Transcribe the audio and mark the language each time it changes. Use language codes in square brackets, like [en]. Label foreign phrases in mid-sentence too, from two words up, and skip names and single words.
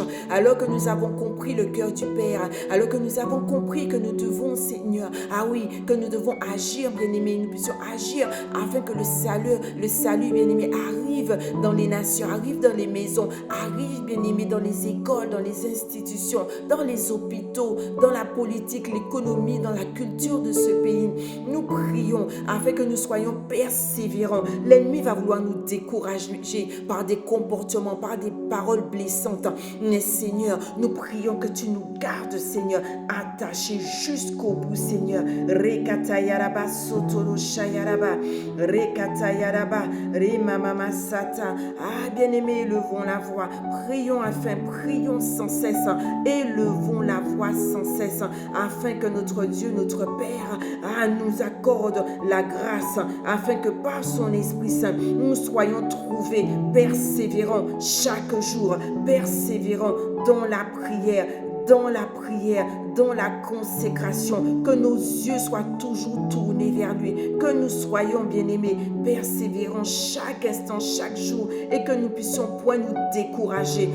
[fr] Alors que nous avons compris le cœur du Père, alors que nous avons compris que nous devons, Seigneur, ah oui, que nous devons agir, bien-aimés, nous puissions agir afin que le salut, bien-aimé, arrive dans les nations, arrive dans les maisons, arrive, bien-aimé, dans les écoles, dans les institutions, dans les hôpitaux, dans la politique, l'économie, dans la culture de ce pays. Nous prions afin que nous soyons persévérants. L'ennemi va vouloir nous décourager par des comportements, par des paroles blessantes. Mais Seigneur, nous prions que tu nous gardes, Seigneur, attachés jusqu'au bout, Seigneur. Rekatayaraba sotoro shayaraba, rekatayaraba, remamama sata. Ah, bien-aimés, élevons la voix. Prions prions sans cesse. Élevons la voix sans cesse, afin que notre Dieu, notre Père, nous accorde la grâce, afin que par son Esprit Saint, nous soyons trouvés persévérants chaque jour, persévérants dans la prière, dans la consécration, que nos yeux soient toujours tournés vers lui, que nous soyons, bien-aimés, persévérants chaque instant, chaque jour, et que nous puissions point nous décourager.